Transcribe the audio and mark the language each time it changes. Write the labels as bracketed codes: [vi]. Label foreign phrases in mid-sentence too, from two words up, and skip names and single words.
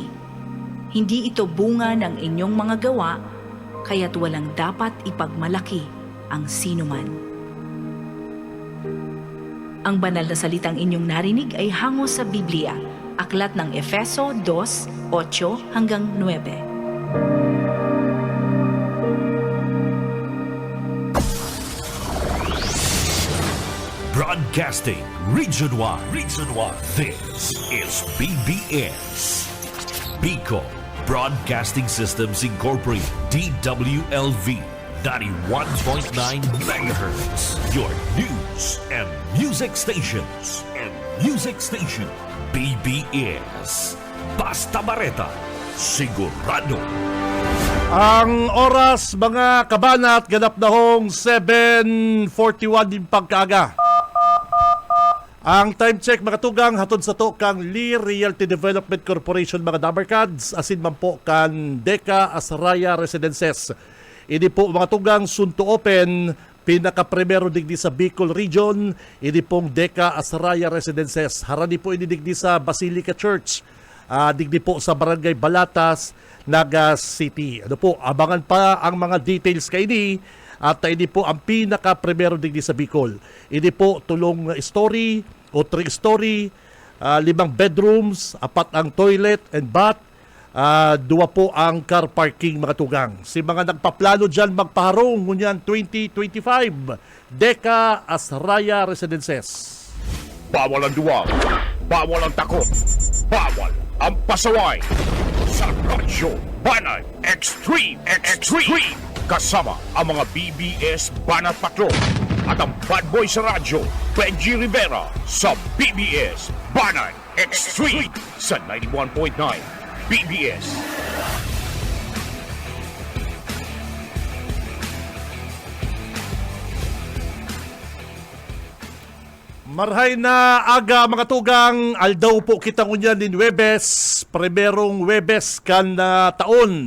[tl] Hindi ito bunga ng inyong mga gawa, kaya't walang dapat ipagmalaki ang sinuman. Ang banal na salitang inyong narinig ay hango sa Biblia, aklat ng Efeso 2:8 hanggang 9. [en] Broadcasting Region 1. This is BBS. Bicol Broadcasting Systems Incorporated. DWLV 91.9 megahertz. Your news and music stations. [bik] BBS. Basta Bareta. Sigurado. Ang oras mga kabanat, ganap na hong 7:41 din pagkaaga. Ang [en] time check [bik] mga tugang hatod sa to kang Lee Realty Development Corporation mga Dabarkads, asin man po kan Deka Asraya Residences. Ini po mga tugang [en] soon to open, [bik] pinaka-primero digdi sa Bicol Region, ini pong Deka Asraya Residences. Harani po ini digdi sa Basilica Church, digdi po sa Barangay Balatas, Naga City. Ano po, abangan pa ang mga details kay ini. At ini po ang pinaka-primero digdi sa Bicol. Ini po tulong story o 3-story, 5 bedrooms, 4 ang [en] toilet and bath, [bik] 2 po ang [en] car parking [bik] mga tugang. Si mga nagpaplano dyan magpaharong ngunyan 2025, Deka Asraya Residences. [tl] Bawal ang duwag, bawal ang takot, bawal ang pasaway. Sa Radyo Banat Extreme. Kasama ang mga BBS Banat Patrol at ang [en] bad boy [tl] sa radyo, Benji Rivera sa BBS Banat Extreme sa 91.9 BBS. [bik] Marhay na aga mga tugang, aldaw po kita ngunyan din Webes, primerong Webes kan taon.